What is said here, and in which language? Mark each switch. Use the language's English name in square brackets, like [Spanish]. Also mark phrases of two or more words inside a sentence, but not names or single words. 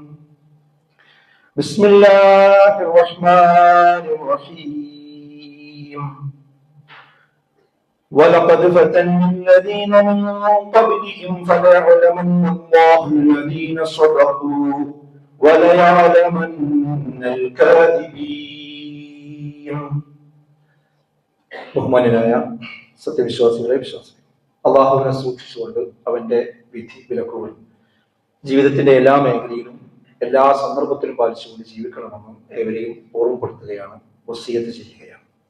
[Arabic] بسم الله الرحمن الرحيم. ولقد فتنا الذين من قبلهم فليعلمن الله الذين صدقوا وليعلمن الكاذبين. [Malayalam] ബഹുമാന്യനായ സത്യവിശ്വാസികളെ വിശ്വാസികൾ, അള്ളാഹുവിനെ സൂക്ഷിച്ചുകൊണ്ട് അവന്റെ വിധി വിലക്കുകൾ ജീവിതത്തിന്റെ എല്ലാ മേഖലയിലും എല്ലാ സന്ദർഭത്തിലും പാലിച്ചുകൊണ്ട് ജീവിക്കണമെന്നും ഏവരെയും ഓർമ്മപ്പെടുത്തുകയാണ്, വസിയത്ത് ചെയ്യുകയാണ്.